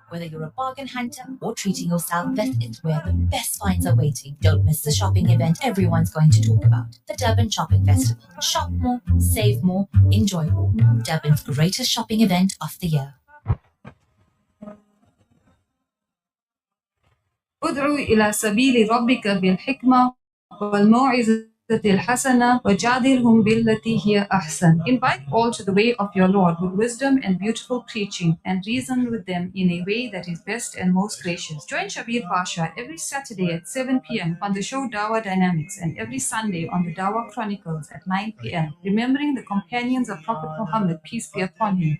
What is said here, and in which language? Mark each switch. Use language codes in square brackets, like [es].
[en] Whether you're a bargain hunter or treating yourself, this is where the best finds are waiting. Don't miss the shopping event everyone's going to talk about. The Durban Shopping Festival. Shop more, save more, enjoy more. Durban's greatest shopping event of the year. [ar] ادعو إلى سبيل ربك بالحكمة والموعظة الحسنة وجادلهم بالتي هي أحسن. [en] Invite all to the way of your Lord with wisdom and beautiful preaching, and reason with them in a way that is best and most gracious. Join Shabir Pasha every Saturday at 7 p.m. on the show Dawa Dynamics, and every Sunday on the Dawa Chronicles at 9 p.m. Remembering the companions of Prophet Muhammad, peace be upon him.